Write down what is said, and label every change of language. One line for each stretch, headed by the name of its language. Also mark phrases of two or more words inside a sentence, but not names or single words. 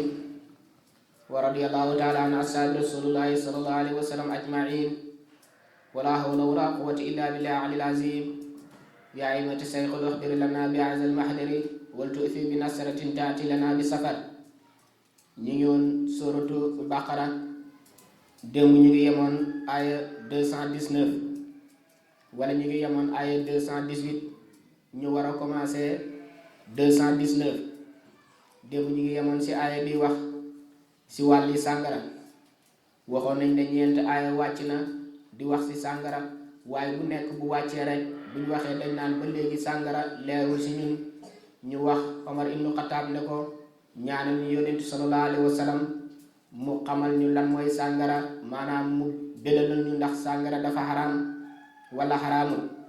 Arabic: ورضي الله تعالى عن أصحاب رسول الله صلى الله عليه وسلم أجمعين ولا حول ولا قوة إلا بالله العلي العظيم. يا أيها الشيخ اخبر لنا بهذا المحضر ولتؤثر بنصرة تأتي لنا بسفر.
Wolof: نيون
Arabic: سورة البقرة
Wolof: démb ñu ngi yemoon aya 219 wala ñu ngi yemoon aya 218 ñu war a commencer 219 démb ñu ngi yemoon ci aya bi wax ci wàlli sàngara waxoon nañ ne ñeent aya wàcc na di wax ci sàngara waaye bu nekk bu wàccee rek bu ñu waxee dañ naan ba léegi sàngara leerul ci ñun ñu wax Omar ibnu Xataab ne ko ñaanal ñu yonent
Arabic: صلى الله عليه وسلم
Wolof: mu xamal ñu lan mooy sàngara maanaam mu bélalal ñu ndax sàngara dafa xaraam wala xaraamul